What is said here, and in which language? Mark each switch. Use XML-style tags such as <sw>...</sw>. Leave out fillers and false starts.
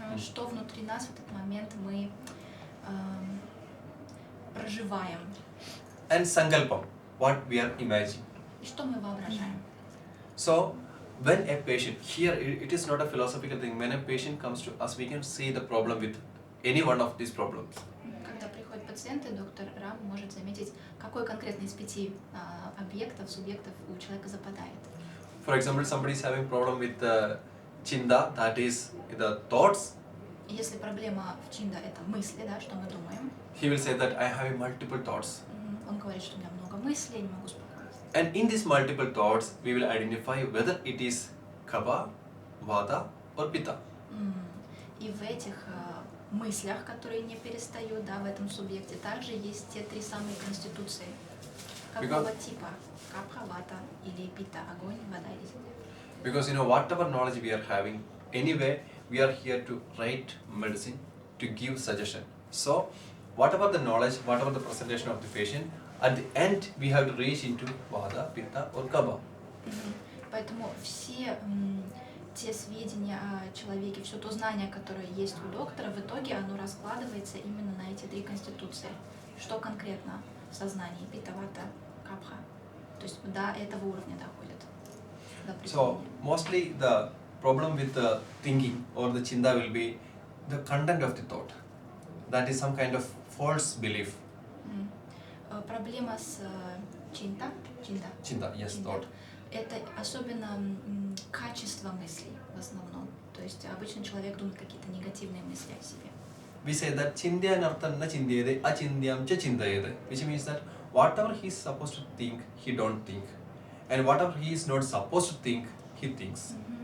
<ru>Что внутри нас в этот момент мы проживаем.</ru> <en>And sankalpam, what we are imagining.</en> <ru>И что мы воображаем.</ru> <en>So when a patient, here it is not a philosophical thing, when a patient comes to us, we can see the problem with any one of these problems.</en> <ru>Когда приходят пациенты, доктор Рам может заметить, какой конкретно из 5 объектов, субъектов у человека западает.</ru> <en>For example, somebody is having problem with chinta, that is the thoughts.</en> <ru>Если проблема в чинда – это мысли, да, что мы думаем,</ru> <en>He will say that I have multiple thoughts.</en> <ru>он говорит, что у меня много мыслей, я не могу успокоиться.</ru> <en>And in these multiple thoughts, we will identify whether it is kapha, vata or pitta.</en> <ru>И в этих мыслях, которые не перестают, да, в этом субъекте, также есть те 3 самые конституции. Какого типа? Капха, вата или пита? Огонь, вода или земля?</ru> <en>Because whatever knowledge we are having, anyway, we are here to write medicine, to give suggestion. So, whatever the knowledge, whatever the presentation of the patient, at the end we have to reach into vata, pitta or kapha.</en> <ru>Поэтому все те сведения о человеке, все то знание, которое есть у доктора, в итоге оно раскладывается именно на эти 3 конституции. Что конкретно в сознании пита, вата, капха. То есть до этого уровня доходит. до</ru> <en>So</en> <ru>определения.</ru> <en>mostly the problem with the thinking or the chinta will be the content of the thought. That is some kind of false belief.</en> <ru>Проблема с чинта,</ru> <en>Chinta, yes,</en> <ru>чинта,</ru> <en>thought.</en> <ru>это особенно качество мыслей в основном. То есть обычно человек думает какие-то негативные мысли о себе.</ru> <en>We say that</en> <sa>chindyanarthan na chindayade achindyam cha chindayade,</sa> <en>which means that whatever he is supposed to think, he don't think, and whatever he is not supposed to think, he thinks.</en>